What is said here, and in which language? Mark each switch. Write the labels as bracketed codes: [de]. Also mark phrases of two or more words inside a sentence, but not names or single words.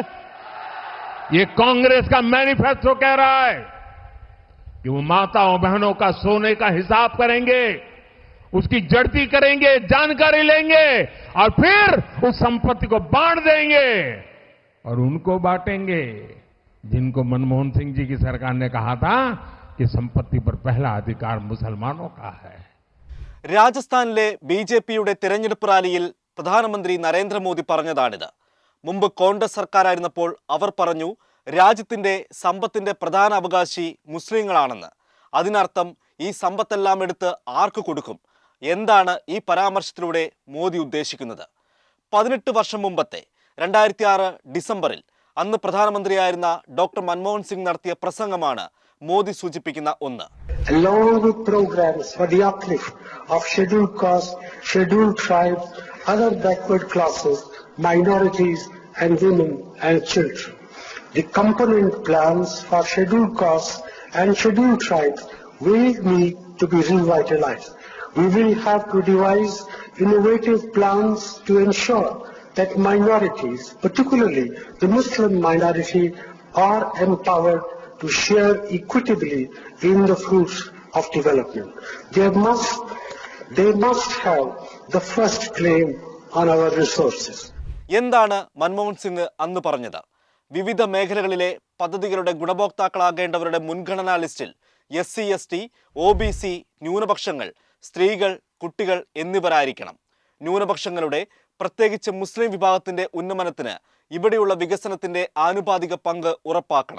[hi] ये कांग्रेस का मैनिफेस्टो कह रहा है कि वो माताओं बहनों का सोने का हिसाब करेंगे, उसकी जड़ती करेंगे, जानकारी लेंगे और फिर उस संपत्ति को बांट देंगे और उनको बांटेंगे जिनको मनमोहन सिंह जी की सरकार ने कहा था कि संपत्ति पर पहला अधिकार मुसलमानों का है। [ml] രാജസ്ഥാനിലെ ബിജെപിയുടെ തിരഞ്ഞെടുപ്പ് റാലിയിൽ പ്രധാനമന്ത്രി നരേന്ദ്രമോദി പറഞ്ഞതാണിത്. മുമ്പ് കോൺഗ്രസ് സർക്കാരായിരുന്നപ്പോൾ അവർ പറഞ്ഞു രാജ്യത്തിന്റെ സമ്പത്തിന്റെ പ്രധാന അവകാശി മുസ്ലിങ്ങളാണെന്ന്. അതിനർത്ഥം ഈ സമ്പത്തെല്ലാം എടുത്ത് ആർക്ക് കൊടുക്കും? എന്താണ് ഈ പരാമർശത്തിലൂടെ മോദി ഉദ്ദേശിക്കുന്നത്? 18 വർഷം മുമ്പത്തെ 2006 ഡിസംബറിൽ അന്ന് പ്രധാനമന്ത്രിയായിരുന്ന ഡോക്ടർ മൻമോഹൻ സിംഗ് നടത്തിയ പ്രസംഗമാണ് മോദി സൂചിപ്പിക്കുന്ന ഒന്ന്. [en] Along with programs for the uplift of scheduled castes, scheduled tribes, other backward classes, minorities and women and children. The component plans for scheduled castes and scheduled tribes will need to be revitalized. We will have to devise innovative plans to ensure that minorities, particularly the Muslim minority, are empowered to share equitably in the fruits of development. They must have the first claim on our resources. [ml] എന്താണ് മൻമോഹൻ സിംഗ് അന്ന് പറഞ്ഞത്? വിവിധ മേഖലകളിലെ പദ്ധതികളുടെ ഗുണഭോക്താക്കളാകേണ്ടവരുടെ മുൻഗണനാ ലിസ്റ്റിൽ SC, ST, OBC, ന്യൂനപക്ഷങ്ങൾ, സ്ത്രീകൾ, കുട്ടികൾ എന്നിവരായിരിക്കണം. ന്യൂനപക്ഷങ്ങളുടെ പ്രത്യേകിച്ച് മുസ്ലിം വിഭാഗത്തിന്റെ ഉന്നമനത്തിന് ഇവിടെയുള്ള വികസനത്തിന്റെ ആനുപാതിക പങ്ക് ഉറപ്പാക്കണം.